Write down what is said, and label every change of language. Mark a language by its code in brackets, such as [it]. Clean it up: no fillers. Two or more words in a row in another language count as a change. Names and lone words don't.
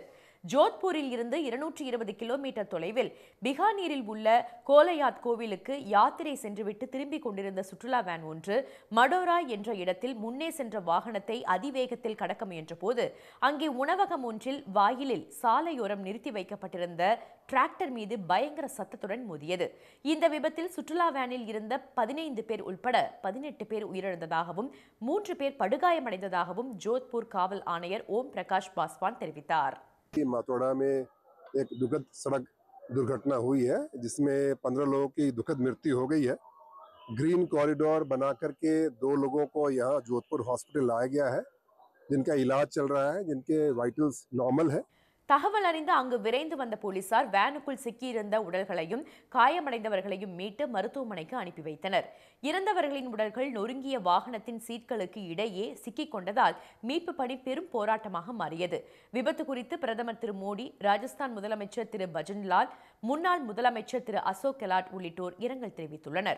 [ta] ஜோத்பூரில் இருந்து 220 கிலோமீட்டர் தொலைவில் பிகானீரில் உள்ள கோலயாத் கோவிலுக்கு யாத்திரை சென்றுவிட்டு திரும்பிக் கொண்டிருந்த சுற்றுலா வேன் ஒன்று மடோரா என்ற இடத்தில் முன்னே சென்ற வாகனத்தை அதிவேகத்தில் கடக்க முயன்ற போது அங்கே உணவகம் ஒன்றில் வாயிலில் சாலையோரம் நிறுத்தி வைக்கப்பட்டிருந்த டிராக்டர் மீது பயங்கர சத்தத்துடன் மோதியது. இந்த விபத்தில் சுற்றுலா வேனில் இருந்த 15 பேர் உள்பட 18 பேர் உயிரிழந்ததாகவும் 3 பேர் படுகாயமடைந்ததாகவும் ஜோத்பூர் காவல் ஆணையர் ஓம் பிரகாஷ் பாஸ்வான் தெரிவித்தார். [hi] मातोड़ा में एक दुखद सड़क दुर्घटना हुई है जिसमें 15 लोगों की दुखद मृत्यु हो गई है। [en] green corridor [hi] बना करके 2 लोगों को यहाँ जोधपुर हॉस्पिटल लाया गया है जिनका इलाज चल रहा है, जिनके [en] vitals normal [hi] है। [ta] தகவல் அறிந்து அங்கு விரைந்து வந்த போலீசார் வேனுக்குள் சிக்கியிருந்த உடல்களையும் காயமடைந்தவர்களையும் மீட்டு மருத்துவமனைக்கு அனுப்பி வைத்தனர். இறந்தவர்களின் உடல்கள் நொறுங்கிய வாகனத்தின் சீட்களுக்கு இடையே சிக்கிக் கொண்டதால் மீட்பு பணி பெரும் போராட்டமாக மாறியது. விபத்து குறித்து பிரதமர் திரு மோடி, ராஜஸ்தான் முதலமைச்சர் திரு பஜன்லால், முன்னாள் முதலமைச்சர் திரு அசோக் கெலாட் உள்ளிட்டோர் இரங்கல் தெரிவித்துள்ளனர்.